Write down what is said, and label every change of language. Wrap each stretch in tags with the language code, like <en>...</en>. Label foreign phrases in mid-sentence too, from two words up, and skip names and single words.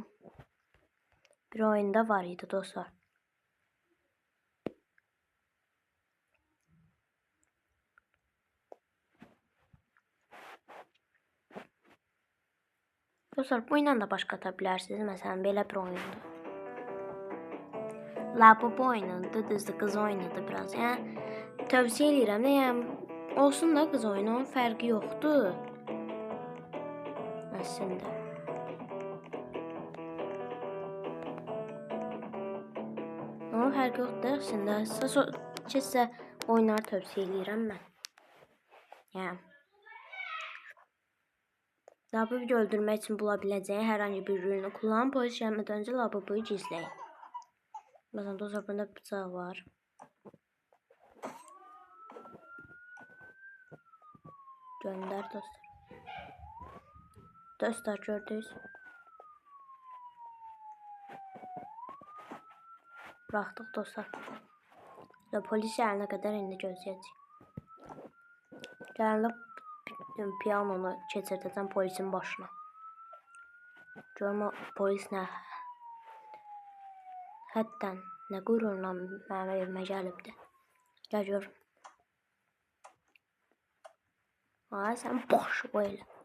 <az>Bir oyunda var idi dostlar.</az> <tr>Dostlar bu oyundan da başka atabilirsiniz. Mesela böyle bir oyundu. Labubu oynadı,</tr> <az>düzdür qız oynadı biraz. Yəni tövsiyə edirəm də, yəni olsun da qız oyunu, onun fərqi yoxdur. Əslində. Onun fərqi yoxdur əslində. Sizə oyunları tövsiyə edirəm mən.</az> <tr>Yəni Labubu öldürmək üçün bulabiləcəyi hər hansı bir ürünü kullanın.</tr> <az>Polis gəlmədən öncə Labubuyu gizləyin.</az> <tr>Mesela dostlar burada bıçaq var. Gönder dostlar. Dostlar gördünüz. Bıraktık dostlar. Ve polis gelene kadar</tr> <az>indi gözleyəcək. Gələndə piyanonu keçirdəcəm polisin başına. Görüm polis nə həddən nə qürurla mənim evimə gəlibdi. Gəl gör. Ay sən boş böyle.</az>